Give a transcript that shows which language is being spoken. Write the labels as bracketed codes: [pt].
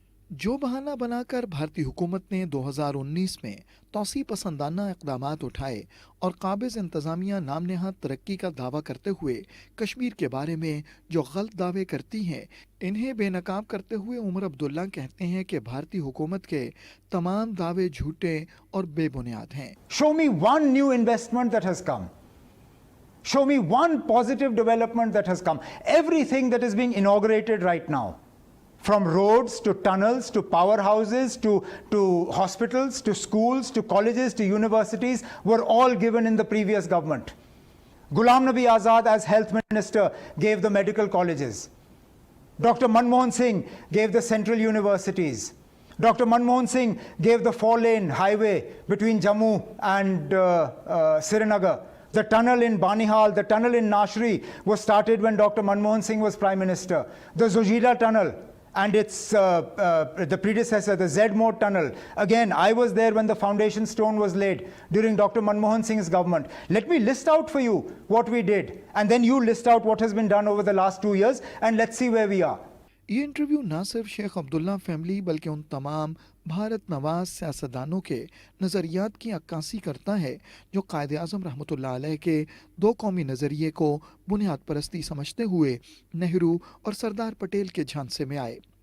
[ur] جو بہانہ بنا کر بھارتی حکومت نے 2019 میں توسیع پسندانہ اقدامات اٹھائے اور قابض انتظامیہ نام نہاد ترقی کا دعویٰ کرتے ہوئے کشمیر کے بارے میں جو غلط دعوے کرتی ہیں، انہیں بے نقاب کرتے ہوئے عمر عبداللہ کہتے ہیں کہ بھارتی حکومت کے تمام دعوے جھوٹے اور بے بنیاد ہیں۔ [en] Show me one new investment that has come. Show me one positive development that has come. Everything that is being inaugurated right now, from roads to tunnels to powerhouses to hospitals to schools to colleges to universities, were all given in the previous government. Ghulam Nabi Azad as health minister gave the medical colleges. Dr. Manmohan Singh gave the central universities. Dr. Manmohan Singh gave the 4-lane highway between Jammu and Srinagar. The tunnel in Banihal, the tunnel in Nashri was started when Dr. Manmohan Singh was Prime Minister. The Zojila tunnel and its the predecessor, the Zedmore tunnel. Again, I was there when the foundation stone was laid during Dr. Manmohan Singh's government. Let me list out for you what we did, and then you list out what has been done over the last 2 years, and let's see where we are. [ur] یہ interview نہ صرف شیخ عبداللہ family بلکہ ان تمام بھارت نواز سیاستدانوں کے نظریات کی عکاسی کرتا ہے جو قائد اعظم رحمۃ اللہ علیہ کے 2 قومی نظریے کو بنیاد پرستی سمجھتے ہوئے نہرو اور سردار پٹیل کے جھانسے میں آئے۔